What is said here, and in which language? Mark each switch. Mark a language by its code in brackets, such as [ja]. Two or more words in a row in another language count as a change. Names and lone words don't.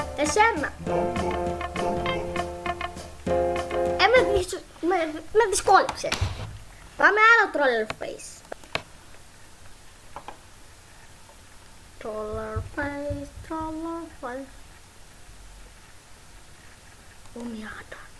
[el] εσένα. Με δυσκόλεψε. Πάμε άλλο [en] troller face. Troller face, troller face. [el] Ομοιάτα.